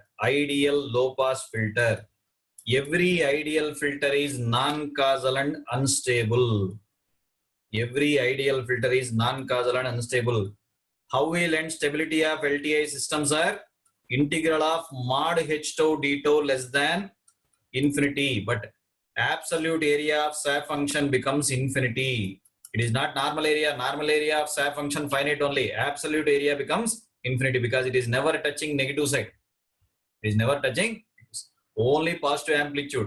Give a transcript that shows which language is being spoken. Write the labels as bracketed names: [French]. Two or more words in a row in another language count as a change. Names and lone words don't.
[English] Ideal low pass filter. Every ideal filter is non-causal and unstable. Every ideal filter is non-causal and unstable. How we learn stability of LTI systems are integral of mod h tau d tau less than infinity, but absolute area of SAF function becomes infinity. It is not normal area. Normal area of SAF function finite only. Absolute area becomes infinity because it is never touching negative side. It is never touching only positive amplitude.